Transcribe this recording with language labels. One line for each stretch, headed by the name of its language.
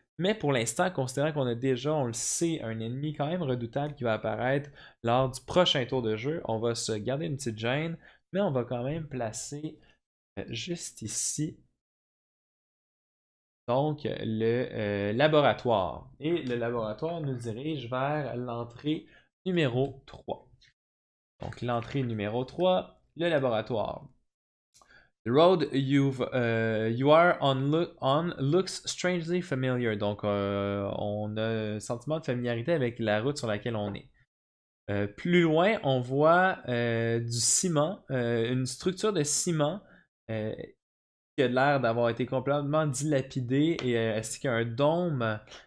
French: Mais pour l'instant, considérant qu'on a déjà, on le sait, un ennemi quand même redoutable qui va apparaître lors du prochain tour de jeu, on va se garder une petite gêne, mais on va quand même placer juste ici. Donc, le laboratoire. Et le laboratoire nous dirige vers l'entrée numéro 3. Donc, l'entrée numéro 3, le laboratoire.
English: The road you are on looks strangely familiar.
French: Donc, on a un sentiment de familiarité avec la route sur laquelle on est. Plus loin, on voit du ciment, une structure de ciment qui a l'air d'avoir été complètement dilapidé et ainsi qu'un dôme.